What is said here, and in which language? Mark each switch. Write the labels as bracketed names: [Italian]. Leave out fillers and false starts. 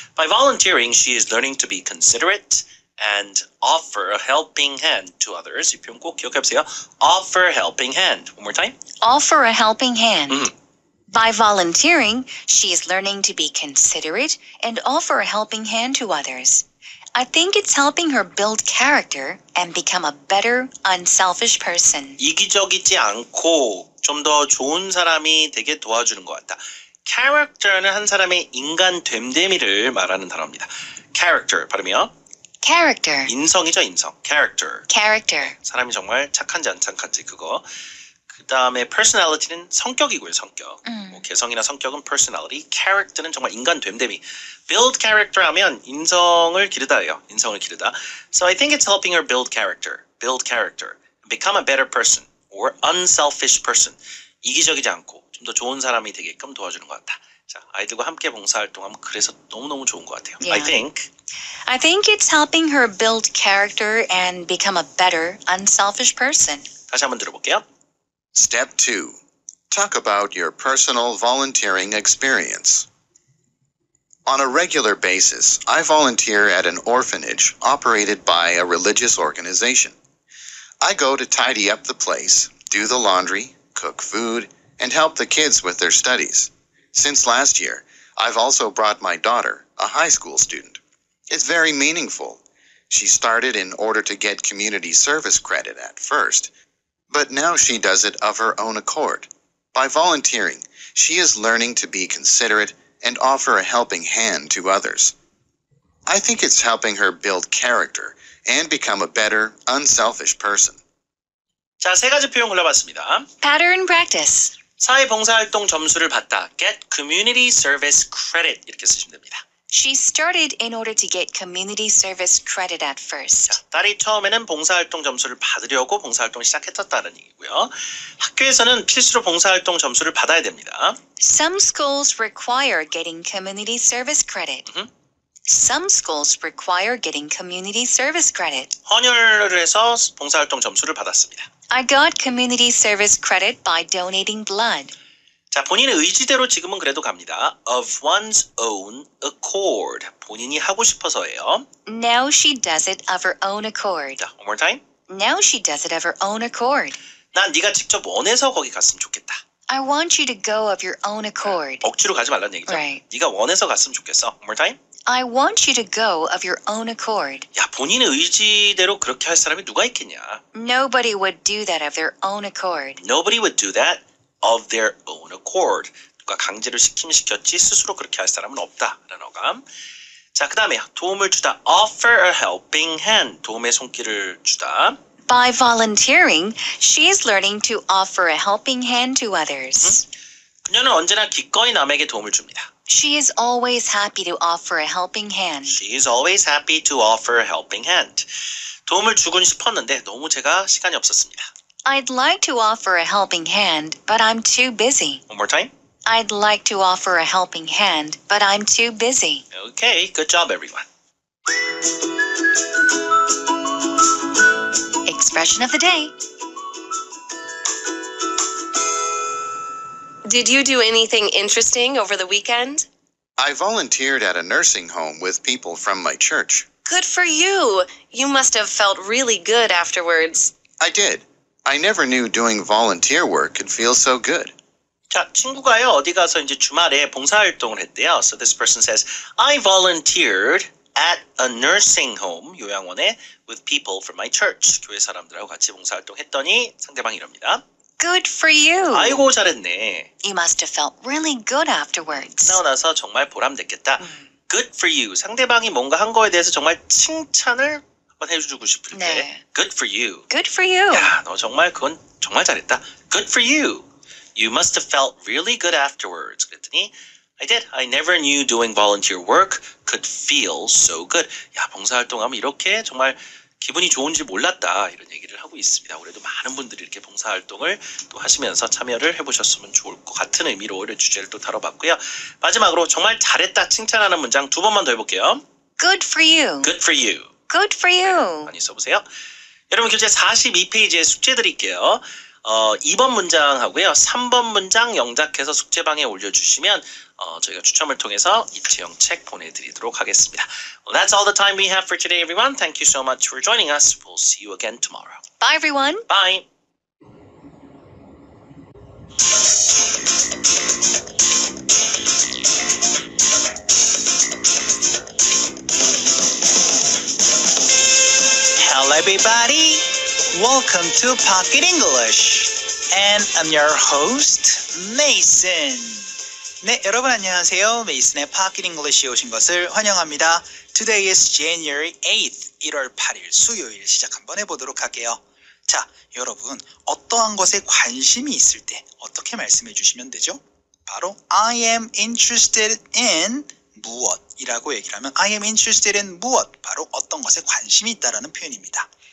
[English] By volunteering, she is learning to be considerate and offer a helping hand to others. [Korean] 이 표현 꼭 기억해보세요. [English] Offer a helping hand. One more time. Offer a helping hand. By volunteering, she is learning to be considerate and offer a helping hand to others. I think it's helping her build character and become a better, unselfish person. [Korean] 이기적이지 않고 좀 더 좋은 사람이 되게 도와주는 것 같다. Character는 한 사람의 인간 됨됨이를 말하는 단어입니다. Character 발음이요. [English] Character. [Korean] 인성이죠, 인성. Character. [English] Character. [Korean] 사람이 정말 착한지 안 착한지 그거. 그 다음에 personality는 성격이고요, 성격. 뭐 개성이나 성격은 personality. character는 정말 인간 됨됨이. build character 하면 인성을 기르다예요. 인성을 기르다. [English] So I think it's helping her build character. build character. become a better person or unselfish person. [Korean] 이기적이지 않고 좀 더 좋은 사람이 되게끔 도와주는 것 같다. 자, 아이들과 함께 봉사활동하면 그래서 너무너무 좋은 것 같아요. [English] Yeah. I think it's helping her build character and become a better, unselfish person. 다시 한번 들어볼게요. Step 2. Talk about your personal volunteering experience. On a regular basis, I volunteer at an orphanage operated by a religious organization. I go to tidy up the place, do the laundry, cook food, and help the kids with their studies. Since last year, I've also brought my daughter, a high school student. It's very meaningful. She started in order to get community service credit at first, but now she does it of her own accord. By volunteering, she is learning to be considerate and offer a helping hand to others. I think it's helping her build character and become a better, unselfish person. [Korean] 자, 세 가지 표현 골라봤습니다. [English] Pattern practice. [Korean] 사회봉사활동 점수를 받다. [English] Get community service credit [Korean] 이렇게 쓰시면 됩니다. [English] She started in order to get community service credit at first. [Korean] 자, 딸이 처음에는 봉사활동 점수를 받으려고 봉사활동을 시작했었다는 얘기고요. 학교에서는 필수로 봉사활동 점수를 받아야 됩니다. [English] Some schools require getting community service credit. Some schools require getting community service credit. [Korean] 헌혈을 해서 봉사활동 점수를 받았습니다. [English] I got community service credit by donating blood. [Korean] 자, 본인의 의지대로 지금은 그래도 갑니다. [English] Of one's own accord. [Korean] 본인이 하고 싶어서예요. [English] Now she does it of her own accord. 자, one more time. Now she does it of her own accord. [Korean] 난 네가 직접 원해서 거기 갔으면 좋겠다. [English] I want you to go of your own accord. [Korean] 억지로 가지 말라는 얘기죠. [English] Right. [Korean] 네가 원해서 갔으면 좋겠어. [English] One more time. I want you to go of your own accord. [Korean] 야, 본인의 의지대로 그렇게 할 사람이 누가 있겠냐. [English] Nobody would do that of their own accord. Nobody would do that of their own accord. [Korean] 누가 강제로 시키면 시켰지 스스로 그렇게 할 사람은 없다라는 어감. 자, 그 다음에 도움을 주다. [English] Offer a helping hand. [Korean] 도움의 손길을 주다. [English] By volunteering, she is learning to offer a helping hand to others. [Korean] 그녀는 언제나 기꺼이 남에게 도움을 줍니다. [English] She is always happy to offer a helping hand. She is always happy to offer a helping hand. [Korean] 도움을 주곤 싶었는데 너무 제가 시간이 없었습니다. [English] I'd like to offer a helping hand, but I'm too busy. One more time. I'd like to offer a helping hand, but I'm too busy. Okay, good job everyone. Expression of the day. Did you do anything interesting over the weekend? I volunteered at a nursing home with people from my church. Good for you. You must have felt really good afterwards. I did. I never knew doing volunteer work could feel so good. [Korean] 자, 친구가요, 어디 가서 이제 주말에 봉사활동을 했대요. [English] So this person says, I volunteered at a nursing home, [Korean] 요양원에, [English] with people from my church. [Korean] 교회 사람들하고 같이 봉사활동 했더니 상대방이 이럽니다. [English] Good for you. [Korean] 아이고, 잘했네. [English] You must have felt really good afterwards. [Korean] 끝나고 나서 정말 보람됐겠다. [English] Good for you. [Korean] 상대방이 뭔가 한 거에 대해서 정말 칭찬을 한번 해주고 싶을 때 네. [English] Good for you. Good for you. [Korean] 야, 너 정말 그건 정말 잘했다. [English] Good for you. You must have felt really good afterwards. [Korean] 그랬더니 [English] I did. I never knew doing volunteer work could feel so good. [Korean] 야, 봉사활동하면 이렇게 정말 기분이 좋은지 몰랐다. 이런 얘기를 하고 있습니다. 올해도 많은 분들이 이렇게 봉사활동을 또 하시면서 참여를 해보셨으면 좋을 것 같은 의미로 올해 주제를 또 다뤄봤고요. 마지막으로 정말 잘했다 칭찬하는 문장 두 번만 더 해볼게요. [English] Good for you. Good for you. Good for you. [Korean] 많이 써보세요. 여러분 교재 42페이지에 숙제 드릴게요. 2번 문장하고요. 3번 문장 영작해서 숙제방에 올려주시면 저희가 추첨을 통해서 입체형 책 보내드리도록 하겠습니다. [English] Well, that's all the time we have for today, everyone. Thank you so much for joining us. We'll see you again tomorrow. Bye, everyone. Bye. Hello everybody, welcome to Pocket English and I'm your host, Mason. [Korean] 네, 여러분 안녕하세요. 메이슨의 Pocket English에 오신 것을 환영합니다. [English] Today is January 8th, [Korean] 1월 8일 수요일 시작 한번 해보도록 할게요. 자, 여러분 어떠한 것에 관심이 있을 때 어떻게 말씀해 주시면 되죠? 바로 [English] I am interested in [Korean] 무엇이라고 얘기를 하면 I am interested in 무엇, 바로 어떤 것에 관심이 있다라는 표현입니다.